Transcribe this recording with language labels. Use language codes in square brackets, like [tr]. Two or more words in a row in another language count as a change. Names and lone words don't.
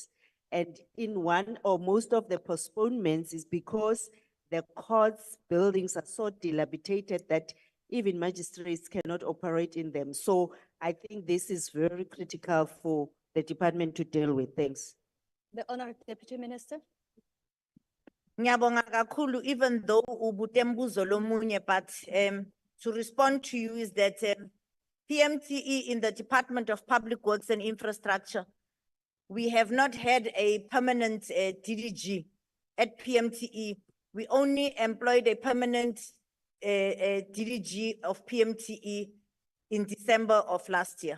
[en] And in one or most of the postponements is because the courts buildings are so dilapidated that even magistrates cannot operate in them. So I think this is very critical for the department to deal with things. The Honorable Deputy Minister. [zu] Ngiyabonga kakhulu, [en] even though [zu] ubutembuzo lomunye, [en] but to respond to you is that PMTE in the Department of Public Works and Infrastructure, we have not had a permanent DDG at PMTE. We only employed a permanent DDG of PMTE in December of last year.